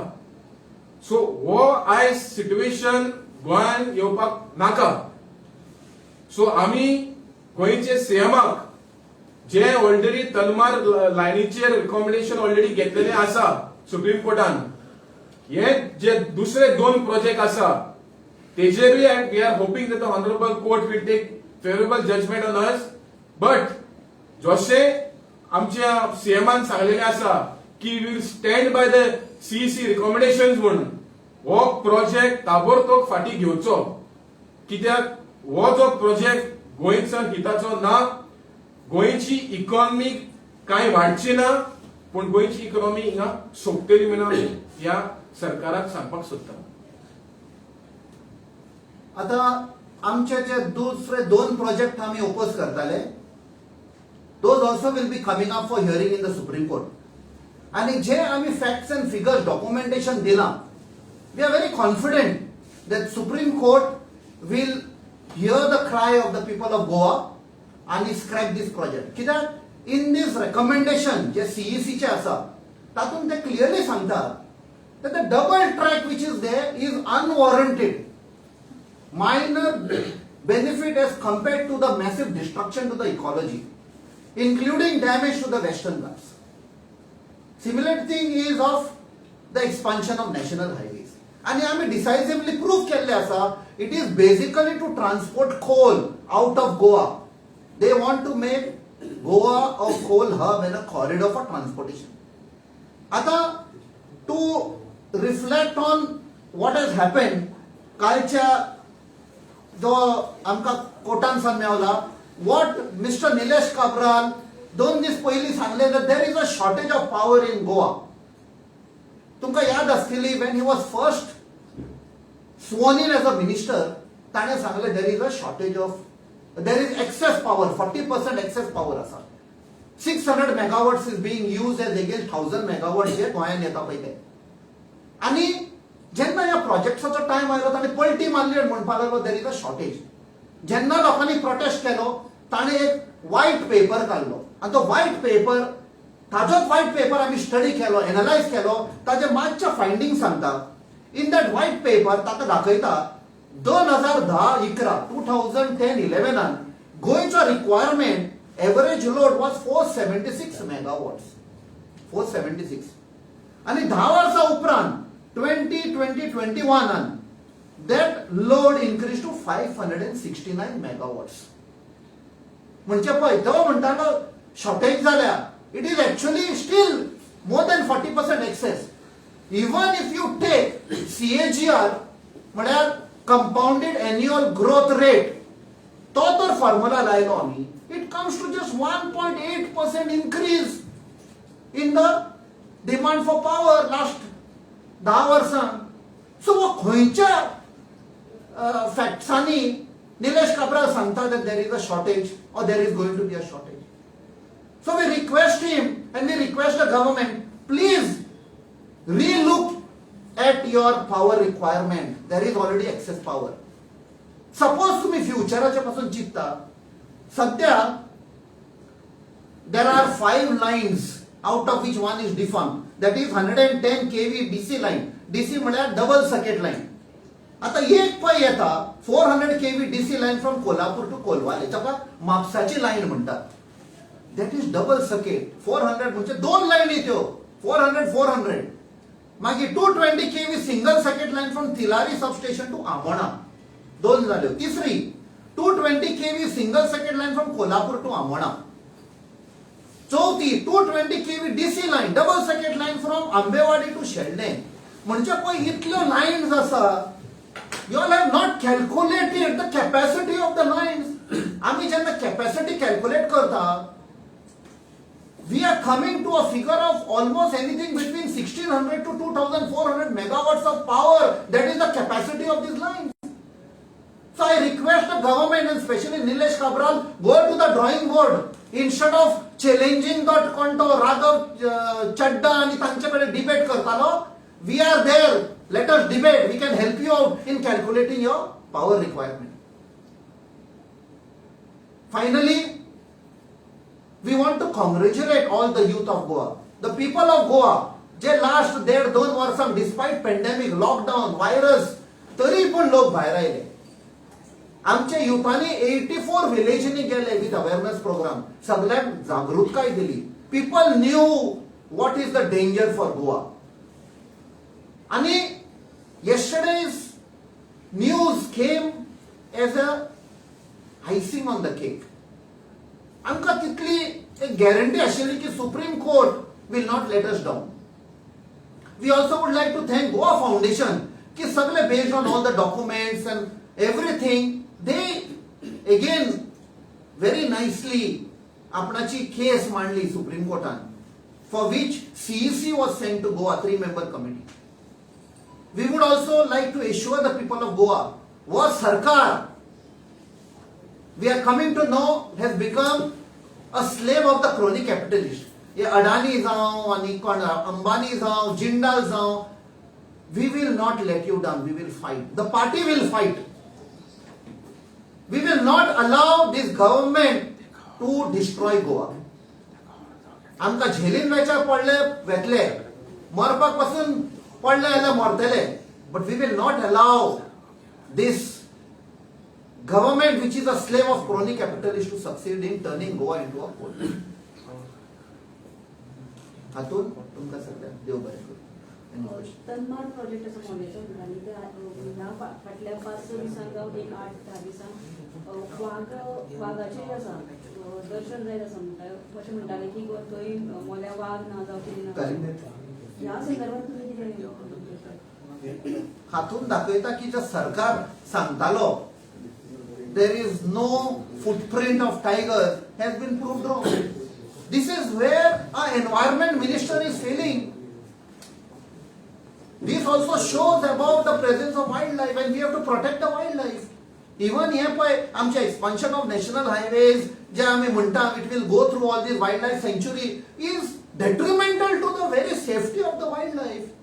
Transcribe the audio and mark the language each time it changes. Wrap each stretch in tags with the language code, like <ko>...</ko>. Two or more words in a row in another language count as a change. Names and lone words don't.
<kok>सो हो आयज सिच्युएशन गोंयान येवपाक नाका. सो आमी गोंयचे सीएमाक जे ऑलरेडी तलमार लायनीचेर रिकमेंडेशन ऑलरेडी घेतलेले आसा सुप्रीम कोर्टान हे जे दुसरे 2 प्रोजेक्ट आसा तेजेरूय</kok> <en>we are hoping that the honourable court will take favourable judgement on us.</en> <kok>बट जशे आमच्या सीएमान सांगलेले आसा की</kok> <en>we will stand by the CEC recommendations</en> <kok>म्हणून हो प्रोजेक्ट ताबडतोब फाटी घेवचो. कित्याक हो जो प्रोजेक्ट गोंयच्या हिताचो ना. गोंयची इकॉनॉमी कांय वाडची ना पूण गोंयची इकॉनॉमी हिंगा सोंपतली म्हणून ह्या सरकाराक सांगपाक सोदता. आता आमचे जे दुसरे 2 प्रोजेक्ट आम्ही ओपोज करताले</kok> <en>those also will be coming up for hearing in the Supreme Court.</en> <kok>आणि जे आम्ही</kok> <en>facts and figures documentation दिला we are very confident that Supreme Court will hear the cry of the people of Goa आणि scrap this project.</en> <kok>कित्याक</kok> <en>in this recommendation</en> <kok>जे सीईसी चे आसा तातूंत ते क्लियरली सांगतात</kok> <en>that the double track which is there is unwarranted. Minor benefit as compared to the massive destruction to the ecology, including damage to the Western Ghats. Similar thing is of the expansion of national highways.</en> <kok>आणि आम्ही डिसायसिव्हली प्रूव्ह केले आसा</kok> <en>It is basically to transport coal out of Goa. They want to make Goa a coal hub and a corridor for transportation. आता to reflect on what has happened,</en> <kok>कालच्या जो आमका कोर्टान सान मेवला,</kok> <en>what Mr. Nilesh Kabral</en> <kok>2 दीस पयलीं सांगले</kok> <en>that there is a shortage of power in Goa.</en> <kok>तुमका याद आसतली</kok> <en>when he was first sworn in as a minister,</en> <kok>ताणे सांगले</kok> <en>there is a shortage of, there is excess power, 40% excess power आसा. 600 megawatts is being used as against 1000 megawatts</en> <kok>जे गोंयान येता पळय ते. आनी जेन्ना ह्या प्रोजेक्ट्साचो टायम आयलो ताणे पलटी मारली आनी म्हणपाक लागलो</kok> <en>there is a shortage.</en> <kok>जेन्ना लोकांनी प्रोटेस्ट केलो ताणे एक</kok> <en>white paper</en> <kok>काडलो आनी तो</kok> <en>white paper,</en> <kok>ताजोच</kok> <en>white paper</en> <kok>आमी स्टडी केलो, एनालायज केलो, ताजे मातशे फायंडिंग सांगता.</kok> <en>in that white paper</en> <kok>ताका दाखयता 2010-11 2010-11 गोंयचो</kok> <en>requirement average load was 476 megawatts. 476.</en> <kok>आणि 10 वर्सां उपरांत</kok> <en>2020-21 that load increased to 569 megawatts.</en> <kok>म्हणजे पळय तो म्हणटालो शॉर्टेज जाल्या.</kok> <en>It is actually still more than 40% excess. Even if you take CAGR, म्हळ्यार compounded annual growth rate,</en> <kok>तो तर फॉर्म्युला लायलो आमी,</kok> <en>it comes to just 1.8% increase in the demand for power last 10 वर्सां.</en> <kok>सो वो खंयच्या फॅक्ट्सांनी निलेश काब्राल सांगता</kok> <en>that there is a shortage or there is going to be a shortage. So we request him and we request the government, please re-look at your power requirement. There is already excess power. Suppose</en> <kok>तुम्ही फ्युचराच्या पासून चिंतता, सध्या</kok> <en>there are 5 lines out of which one is defunct. That is 110 kV DC line.</en> <kok>DC म्हळ्यार</kok> <en>double circuit line.</en> <kok>आता एक पळय येता</kok> <en>400 kV DC line from Kolhapur to Kolwale,</en> <kok>ताका म्हापसाची लाइन म्हणटात.</kok> <en>That is double circuit.</en> <kok>400 म्हणजे 2 लाईनी त्यो 400.</kok> <en>मागीर 220 kV single circuit line from Tillari substation to Amona,</en> <kok>2 जाल्यो.</kok> <en>तिसरी 220 kV single circuit line from Kolhapur to Amona. चौथी 220 kV DC line double circuit line from Ambewadi to Shelde.</en> <kok>म्हणजे पळय इतल्यो लाइन्स आसा.</kok> <en>You all have not calculated the capacity of the lines.</en> <kok>आम्ही जेन्ना</kok> <en>capacity calculate</en> <kok>करता,</kok> <en>we are coming to a figure of almost anything between 1600 to 2400 megawatts of power. That is the capacity of these lines. So I request the government and especially Nilesh Kabral, go to the drawing board. Instead of challenging that konto Raghav Chadda and तांचेकडे debate करतालो, we are there. Let us debate. We can help you out in calculating your power requirement. Finally, we want to congratulate all the youth of Goa. The people of Goa, जे last 1.5-2 वर्सां despite pandemic, lockdown, virus,</en> <kok>तरी पण लोक भायर आयले. आमच्या युथांनी 84 विलेजींनी गेले</kok> <en>with awareness programme.</en> <kok>सगळ्यांक जागृतकाय दिली.</kok> <en>People knew what is the danger for Goa. आणि yesterday's news came as a icing on the cake.</en> <kok>आमकां तितली एक गॅरंटी आशिल्ली की</kok> <en>Supreme Court will not let us down. we also would like to thank Goa Foundation</en> <kok>की सगळे</kok> <en>based on all the documents and everything they again very nicely</en> <kok>आपणाची केस मांडली सुप्रीम कोर्टान,</kok> <en>for which CEC was sent to Goa 3-member committee. We would also like to assure the people of Goa, was Sarkar, we are coming to know, has become a slave of the crony capitalist.</en> <kok>ये अडानी जाओ, आणि कोण अंबानी जाओ, जिंदाल जाओ,</kok> <en>we will not let you down. We will fight. The party will fight. We will not allow this government to destroy Goa.</en> <kok>आमकां झेलीन वेचार पडले वेतले, मरपाक पासून पडले जाल्यार मरतले. But we will not allow this government which is a slave of crony capitalists to succeed in turning Goa into a port. हातून तुमकां सगळ्यांक देव बरें करूं. तन्माड प्रोजेक्ट असं कॉलेजचा आणि ह्या फाटल्या 5-6 दिसांक जावं एक 8-10 दिसांक वाघाचे आसा दर्शन जायत आसा म्हणटा अशें म्हणटाले की थंय मोल्या वाघ ना जावं कितें ना ह्या संदर्भात तुमी कितें हातून दाखयता की जो सरकार सांगतालो</kok> <en>there is no footprint of tigers has been proved wrong. This is where our environment minister is failing. This also shows about the presence of wildlife and we have to protect the wildlife. Even here by आमचे expansion of national highways</en> <kok>जे आम्ही म्हणता</kok> <en>it will go through all these wildlife sanctuary is detrimental to the very safety of the wildlife.</en>